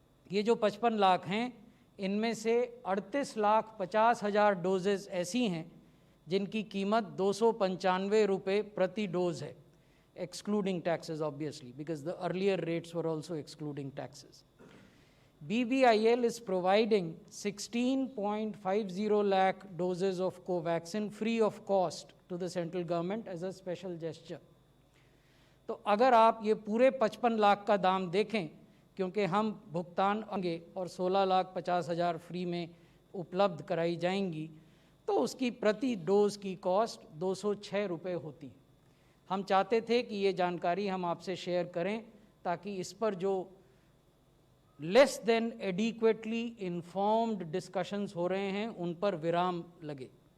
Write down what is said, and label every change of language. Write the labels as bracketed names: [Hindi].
[Hindi] ये जो 55 लाख हैं इनमें से 38,50,000 डोजेज ऐसी हैं जिनकी कीमत 295 रुपये प्रति डोज है, [English] Excluding taxes obviously, because the earlier rates were also excluding taxes. BBIL is providing 16.50 lakh doses of Covaxin free of cost to the central government as a special gesture. [Hindi] तो अगर आप ये पूरे 55 लाख का दाम देखें, क्योंकि हम भुगतान होंगे और 16,50,000 फ्री में उपलब्ध कराई जाएंगी, तो उसकी प्रति डोज की कॉस्ट 206 रुपये होती है। हम चाहते थे कि ये जानकारी हम आपसे शेयर करें ताकि इस पर जो [English] less than adequately informed [Hindi] discussions हो रहे हैं उन पर विराम लगे।